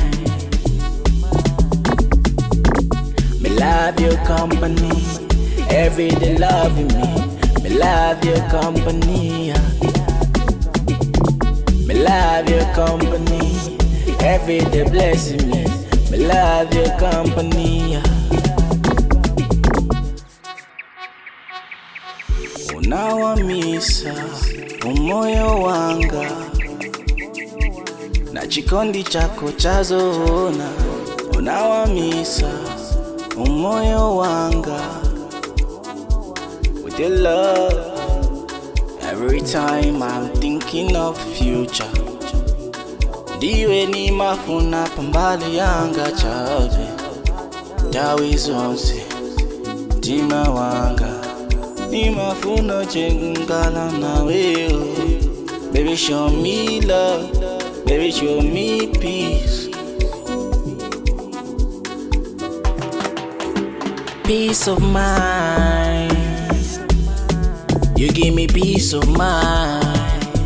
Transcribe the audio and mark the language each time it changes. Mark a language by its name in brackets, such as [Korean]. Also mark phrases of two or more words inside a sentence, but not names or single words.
[English] Me love your company. Every day loving me. Me love your company. Me love your company. Every day blessing me. Me love your company. [Nyanja] Unawamisa umoyo wanga na chikondi chako chazoona. Unawamisa umoyo wanga [English] with your love. Every time I'm thinking of future, [Nyanja] ndiwe ni mafuna pambali yanga chabe tawi zonse tima wanga ni mafuna chengala na wewe. [English] Baby, show me love. Baby, show me peace. Peace of mind. You give me peace of mind.